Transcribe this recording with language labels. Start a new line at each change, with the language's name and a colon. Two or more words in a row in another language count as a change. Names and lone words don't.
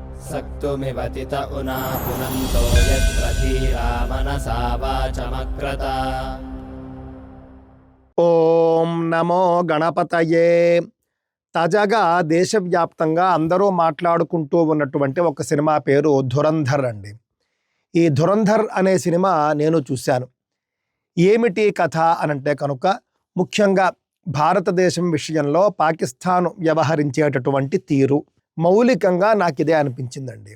Sanskrit: सक्तुमिवतित उना पुनन्तो यत्र धीरा मनसा वाचमक्रत। ఓం నమో గణపతయే.
Telugu: తాజాగా దేశవ్యాప్తంగా అందరూ మాట్లాడుకుంటూ ఉన్నటువంటి ఒక సినిమా పేరు ధురంధర్ అండి. ఈ ధురంధర్ అనే సినిమా నేను చూశాను. ఏమిటి కథ అనంటే కనుక ముఖ్యంగా భారతదేశం విషయంలో పాకిస్తాన్ వ్యవహరించేటటువంటి తీరు మౌలికంగా నాకు ఇదే అనిపించిందండి.